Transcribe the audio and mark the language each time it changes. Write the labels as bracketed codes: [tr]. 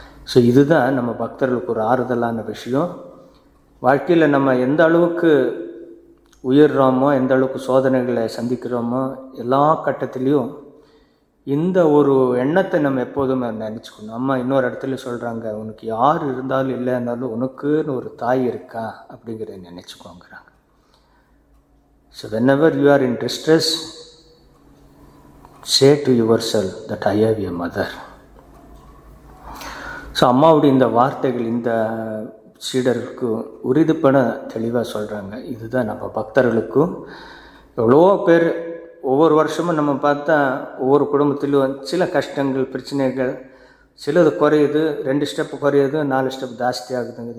[ta] So இதுதான் நம்ம பக்தர்களுக்கு ஒரு ஆறுதலான விஷயம். வாழ்க்கையில் நம்ம எந்த அளவுக்கு உயர்றோமோ, எந்த அளவுக்கு சோதனைகளை சந்திக்கிறோமோ, எல்லா கட்டத்துலேயும் இந்த ஒரு எண்ணத்தை நம்ம எப்போதுமே நினச்சிக்கணும். அம்மா இன்னொரு இடத்துல சொல்கிறாங்க, உனக்கு யார் இருந்தாலும் இல்லைன்னாலும் உனக்குன்னு ஒரு தாய் இருக்கா அப்படிங்கிறத நினச்சிக்கோங்கிறாங்க. [en] So whenever you are in distress, say to yourself that I have a mother. [ta] So அம்மாவுடைய இந்த வார்த்தைகள் இந்த சீடருக்கு உறுதிப்பட தெளிவாக சொல்கிறாங்க. இதுதான் நம்ம பக்தர்களுக்கும். எவ்வளோ பேர் ஒவ்வொரு வருஷமும் நம்ம பார்த்தா ஒவ்வொரு குடும்பத்திலும் சில கஷ்டங்கள், பிரச்சனைகள், சிலது குறையுது, 2 ஸ்டெப்பு குறையுது, 4 ஸ்டெப் ஜாஸ்தி ஆகுதுங்க.